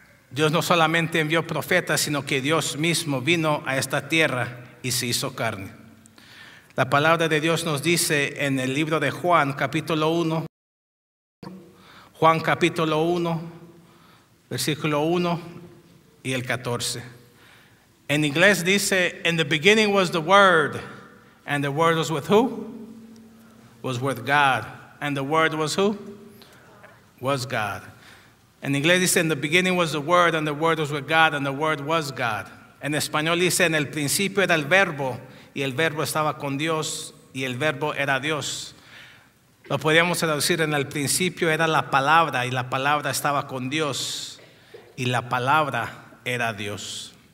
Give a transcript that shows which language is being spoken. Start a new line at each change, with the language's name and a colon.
Spanish: Dios no solamente envió profetas, sino que Dios mismo vino a esta tierra y se hizo carne. La palabra de Dios nos dice en el libro de Juan, capítulo 1, Juan capítulo 1, versículo 1 y el 14. En inglés dice,
English: in the beginning was the Word, and the Word was with who? Was with God. And the Word was who? Was God.
Spanish: En inglés dice,
English: in the beginning was the Word, and the Word was with God, and the Word was God.
Spanish: En español dice, en el principio era el Verbo, y el Verbo estaba con Dios, y el Verbo era Dios. Lo podríamos traducir, en el principio era la palabra, y la palabra estaba con Dios, y la palabra era Dios.